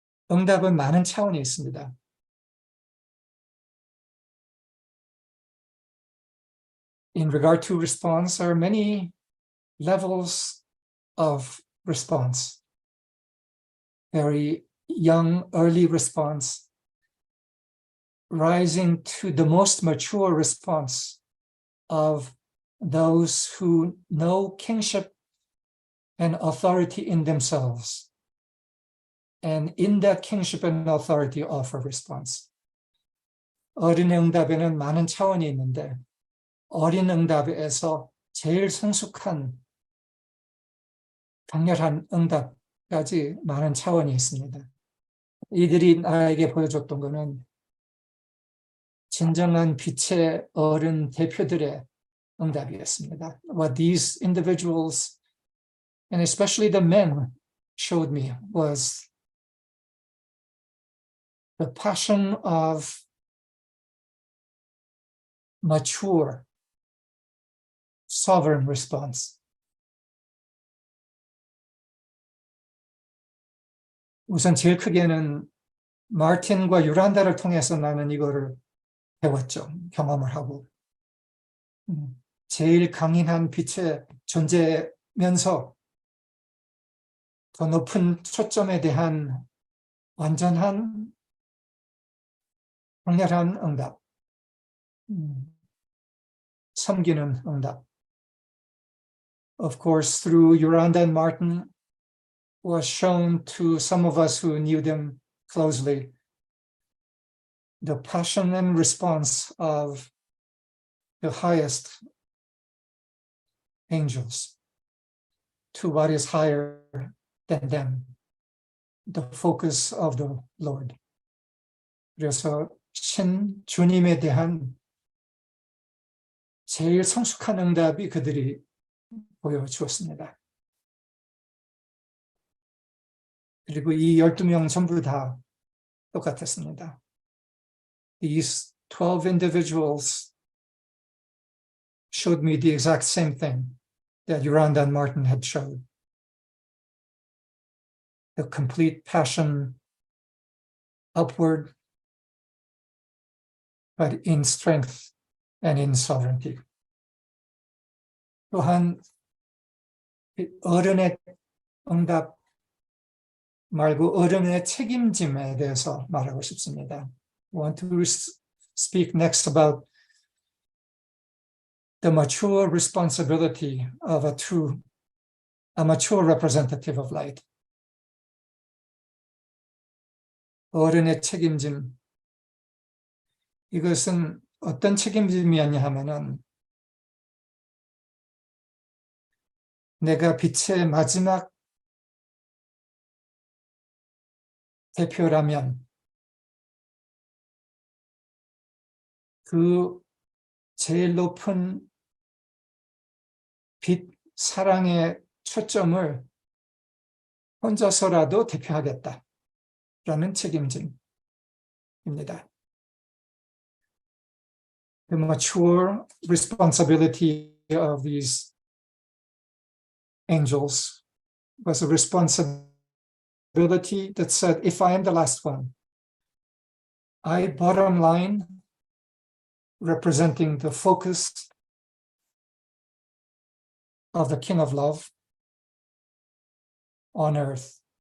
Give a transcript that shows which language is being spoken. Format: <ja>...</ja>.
<ko>응답은 많은 차원이 있습니다.</ko> <en>In regard to response, there are many levels of response. Very young, early response, rising to the most mature response of those who know kingship and authority in themselves, and in that kingship and authority offer response.</en> <ko>어린의 응답에는 많은 차원이 있는데 어린 응답에서 제일 성숙한 강렬한 응답까지 많은 차원이 있습니다. 이들이 나에게 보여줬던 것은 진정한 빛의 어른 대표들의 응답이었습니다.</ko> <en>What these individuals, and especially the men, showed me was the passion of mature, sovereign response.</en> <ko>우선 제일 크게는 마틴과 요란다를 통해서 나는 이거를 배웠죠. 경험을 하고. 제일 강인한 빛의 존재면서 더 높은 초점에 대한 완전한 강렬한 응답. 섬기는 응답.</ko> <en>Of course, through Yolanda and Martin was shown to some of us who knew them closely the passion and response of the highest angels to what is higher than them, the focus of the Lord.</en> <ko>그래서 주님에 대한 제일 성숙한 응답이 그들이 보여주었습니다. 그리고 이 12명 전부 다 똑같았습니다.</ko> <en>These 12 individuals showed me the exact same thing that Yolanda and Martin had showed. The complete passion upward, but in strength and in sovereignty.</en> <ko>또한 어른의 응답 말고 어른의 책임짐에 대해서 말하고 싶습니다.</ko> <en>I want to speak next about the mature responsibility of a mature representative of light.</en> <ko>어른의 책임짐. 이것은 어떤 책임짐이었냐 하면은 내가 빛의 마지막 대표라면 그 제일 높은 빛 사랑의 초점을 혼자서라도 대표하겠다라는 책임짐입니다.</ko> <en>The mature responsibility of these angels was a responsibility that said, if I am the last one, I bottom line representing the focus of the King of Love on earth.</en>